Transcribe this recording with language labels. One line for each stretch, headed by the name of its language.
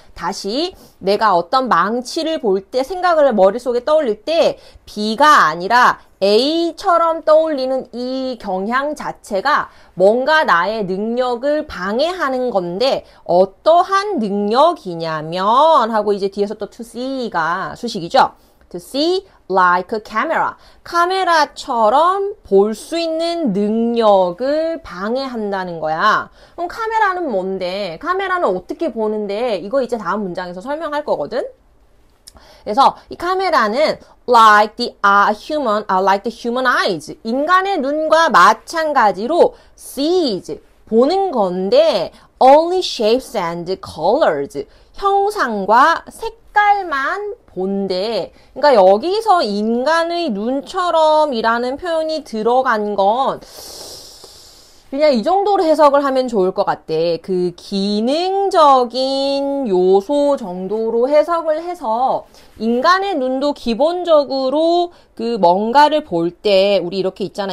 Korean: 다시 내가 어떤 망치를 볼 때 생각을 머릿속에 떠올릴 때 B가 아니라 A처럼 떠올리는 이 경향 자체가 뭔가 나의 능력을 방해하는 건데 어떠한 능력이냐면 하고 이제 뒤에서 또 to see가 수식이죠.
English: To see like a camera.
Korean: 카메라처럼 볼 수 있는 능력을 방해한다는 거야. 그럼 카메라는 뭔데? 카메라는 어떻게 보는데? 이거 이제 다음 문장에서 설명할 거거든. 그래서 이 카메라는
English: like the human eyes.
Korean: 인간의 눈과 마찬가지로 sees. 보는 건데
English: only shapes and colors.
Korean: 형상과 색깔만 본대. 그러니까 여기서 인간의 눈처럼이라는 표현이 들어간 건 그냥 이 정도로 해석을 하면 좋을 것 같대. 그 기능적인 요소 정도로 해석을 해서 인간의 눈도 기본적으로 그 뭔가를 볼 때 우리 이렇게 있잖아.